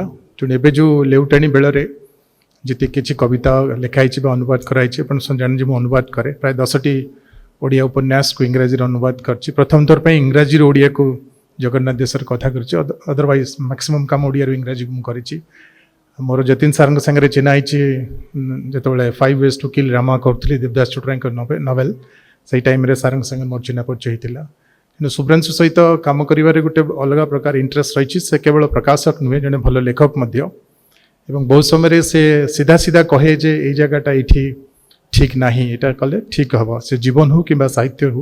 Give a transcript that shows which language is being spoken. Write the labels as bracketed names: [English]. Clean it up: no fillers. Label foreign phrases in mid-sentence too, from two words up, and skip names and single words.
[Odia] ତେଣୁ ଏବେ ଯେଉଁ ଲେଉଟାଣି ବେଳରେ ଯେତେ କିଛି କବିତା ଲେଖା ହେଇଛି ବା ଅନୁବାଦ କରାଯାଇଛି, ଆପଣ ଜାଣନ୍ତି ମୁଁ ଅନୁବାଦ କରେ। ପ୍ରାୟ 10ଟି ଓଡ଼ିଆ ଉପନ୍ୟାସକୁ ଇଂରାଜୀରେ ଅନୁବାଦ କରିଛି। ପ୍ରଥମ ଥର ପାଇଁ ଇଂରାଜୀରୁ ଓଡ଼ିଆକୁ ଜଗନ୍ନାଥ ଦେଶରେ କଥା କରିଛି, [English] otherwise maximum [Odia] କାମ ଓଡ଼ିଆରୁ ଇଂରାଜୀକୁ ମୁଁ କରିଛି। ମୋର ଯତୀନ ସାର୍ଙ୍କ ସାଙ୍ଗରେ ଚିହ୍ନା ହେଇଛି ଯେତେବେଳେ 5 ways to kill ରାମା କରୁଥିଲି, ଦେବଦାସ ଚୋଟରାଙ୍କ ନଭେଲ, ସେଇ ଟାଇମ୍ରେ ସାର୍ଙ୍କ ସାଙ୍ଗରେ ମୋର ଚିହ୍ନା ପରିଚୟ ହେଇଥିଲା। କିନ୍ତୁ ଶୁଭ୍ରାଂଶୁ ସହିତ କାମ କରିବାରେ ଗୋଟେ ଅଲଗା ପ୍ରକାର ଇଣ୍ଟରେଷ୍ଟ ରହିଛି। ସେ କେବଳ ପ୍ରକାଶକ ନୁହେଁ, ଜଣେ ଭଲ ଲେଖକ ମଧ୍ୟ। এবং ବହୁତ ସମୟରେ ସେ ସିଧା ସିଧା କହେ ଯେ ଏଇ ଜାଗାଟା ଏଇଠି ଠିକ୍ ନାହିଁ, ଏଇଟା କଲେ ଠିକ୍ ହେବ, ସେ ଜୀବନ ହଉ କିମ୍ବା ସାହିତ୍ୟ ହଉ।